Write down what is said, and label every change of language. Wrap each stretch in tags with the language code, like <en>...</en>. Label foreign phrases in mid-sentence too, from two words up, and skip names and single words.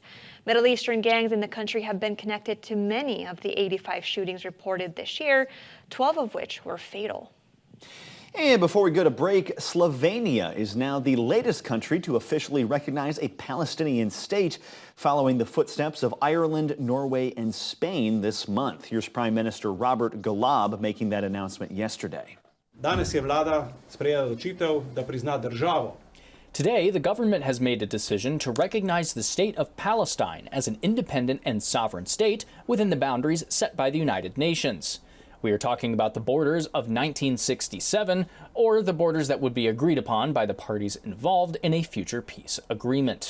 <en>Middle Eastern gangs in the country have been connected to many of the 85 shootings reported this year, 12 of which were fatal. And before we go to break, Slovenia is now the latest country to officially recognize a Palestinian state, following the footsteps of Ireland, Norway, and Spain this month. Here's Prime Minister Robert Golob making that announcement yesterday.</en> <sl>Danes je vlada sprejela odločitev, da prizna državo.</sl> <en>Today, the government has made a decision to recognize the state of Palestine as an independent and sovereign state within the boundaries set by the United Nations. We are talking about the borders of 1967, or the borders that would be agreed upon by the parties involved in a future peace agreement.</en>